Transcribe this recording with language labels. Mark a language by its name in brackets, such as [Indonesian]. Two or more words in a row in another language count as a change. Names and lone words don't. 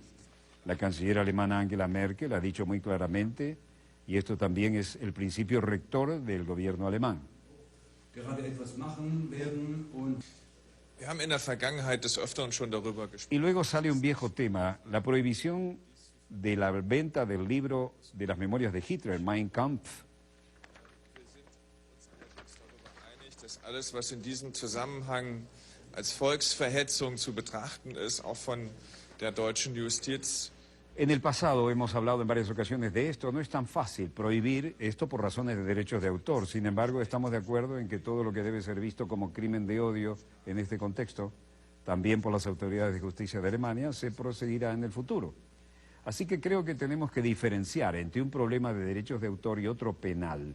[Spanish] La canciller alemana Angela Merkel ha dicho muy claramente, y esto también es el principio rector del gobierno alemán. Y luego sale un viejo tema, la prohibición de la venta del libro de las memorias de Hitler, Mein Kampf. [German] Alles, was in diesem Zusammenhang als Volksverhetzung zu betrachten ist, auch von der deutschen Justiz. [Spanish] En el pasado hemos hablado en varias ocasiones de esto. No es tan fácil prohibir esto por razones de derechos de autor. Sin embargo, estamos de acuerdo en que todo lo que debe ser visto como crimen de odio en este contexto, también por las autoridades de justicia de Alemania, se proseguirá en el futuro. Así que creo que tenemos que diferenciar entre un problema de derechos de autor y otro penal.